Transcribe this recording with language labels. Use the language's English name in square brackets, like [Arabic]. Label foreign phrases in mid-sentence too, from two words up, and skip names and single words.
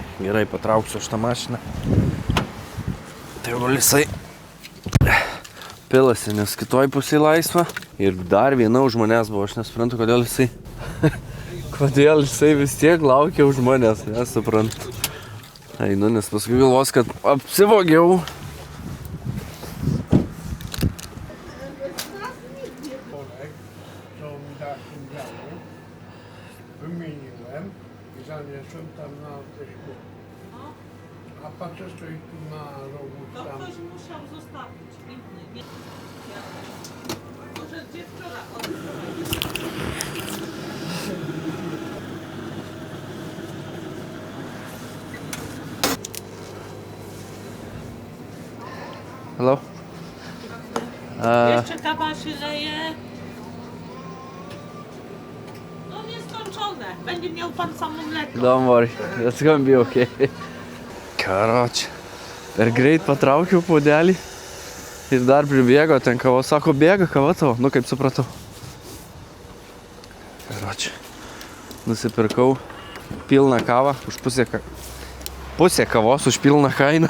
[Lithuanian] Gerai, patrauksiu aš tą mašiną. Tai gal jisai pilasi, nes kitoj pusėje laisva. Ir dar viena už manęs buvo. Aš nesuprantu, kodėl jisai kodėl jisai vis tiek laukia už manęs. Nesuprantu. Einu, nes paskui galvos, kad apsivogiau. [Polish] Wymieniłem i zaniosłem tam na teśku. A patrzę, stoi tu na rogu To tam. ktoś musiał zostawić inny. Może gdzie wczoraj? [English] Hello? [Polish] Jeszcze kawa się leje. No nieskończone. Będzie miał pan samo mleko. [English] Don't worry, that's gonna be okay. [Lithuanian] Karoči, per greit patraukiau puodelį ir dar pribėgo ten kava. Sako, bėga kava tavo, nu kaip supratau. Karoči, nusipirkau pilną kavą už pusę kavos už pilną kainą.